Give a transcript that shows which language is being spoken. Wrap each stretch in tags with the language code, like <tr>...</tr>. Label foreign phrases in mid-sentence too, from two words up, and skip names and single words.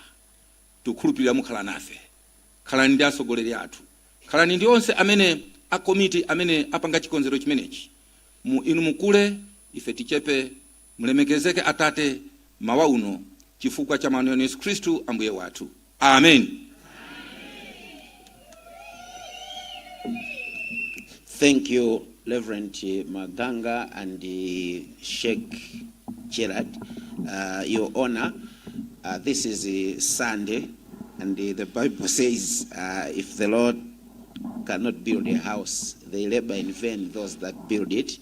<ny>Tukhulupirira mukhala nafe. Khalani ndi atsogoleri athu. Khalani ndi onse amene a committee amene apanga chikonzero chimenechi. Inu mukule, ife tichepe, mulemekezeke Atate mawa uno chifukwa cha mwana Yesu Kristu ambuye wathu. Amen.</ny> <en>Thank you, Reverend Maganga and Sheikh Gerard. Your Honor, this is a Sunday, and the Bible says, if the Lord cannot build a house, they labor in vain those that build it.</en>